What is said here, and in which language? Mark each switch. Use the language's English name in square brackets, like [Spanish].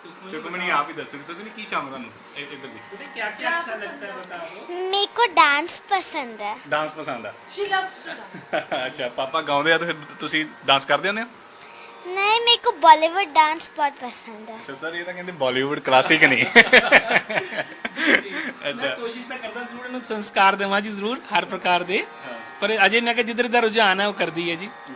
[Hindi] सुखमनी आप ही दसो, सुखमनी की शौक ਤੁਹਾਨੂੰ इधर भी क्या क्या अच्छा लगता है बताओ। मेरे को डांस पसंद है। डांस पसंद है? [English] She loves to dance. [Punjabi] अच्छा, पापा गाਉਂਦੇ ਆ ਤਾਂ ਫਿਰ ਤੁਸੀਂ ਡਾਂਸ ਕਰਦੇ ਹੁੰਦੇ ਹੋ? [Hindi] नहीं, मेरे को बॉलीवुड डांस बहुत पसंद है। [Punjabi] ਅੱਛਾ ਸਰ, ਇਹ ਤਾਂ ਕਹਿੰਦੇ ਬਾਲੀਵੁੱਡ ਕਲਾਸਿਕ ਨਹੀਂ। ਮੈਂ ਕੋਸ਼ਿਸ਼ ਤਾਂ ਕਰਦਾ ਜ਼ਰੂਰ ਇਹਨੂੰ ਸੰਸਕਾਰ ਦੇਵਾਂ ਜੀ, ਜ਼ਰੂਰ ਹਰ ਪ੍ਰਕਾਰ ਦੇ, ਪਰ ਅਜੇ ਮੈਂ ਕਿਹਾ ਜਿੱਧਰ ਦਾ ਰੁਝਾਨ ਹੈ ਉਹ ਕਰਦੀ ਹੈ ਜੀ।